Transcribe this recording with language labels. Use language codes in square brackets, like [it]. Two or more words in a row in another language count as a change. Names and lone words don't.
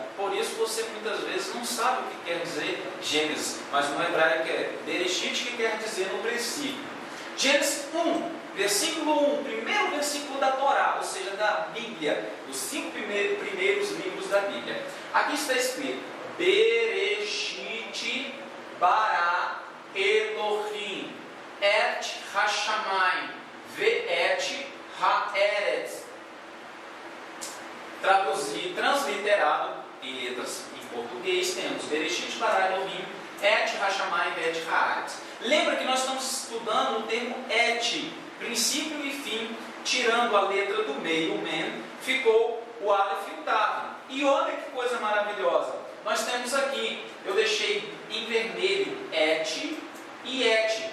[pt] Por isso você muitas vezes não sabe o que quer dizer Gênesis, mas no hebraico é Bereshit, que quer dizer no princípio. Gênesis 1, versículo 1, primeiro versículo da Torá, ou seja, da Bíblia, os 5 primeiros livros da Bíblia. Aqui está escrito: [he] בראשית ברא אלהים את השמים ואת הארץ. [pt] Transliterado em letras em português, temos [he] בראשית ברא אלהים את השמים ואת הארץ. [pt] Lembra que nós estamos estudando o termo et, princípio e fim, tirando a letra do meio, o Men, ficou o Aleph e o Tav. E olha que coisa maravilhosa, nós temos aqui, eu deixei em vermelho, et e et.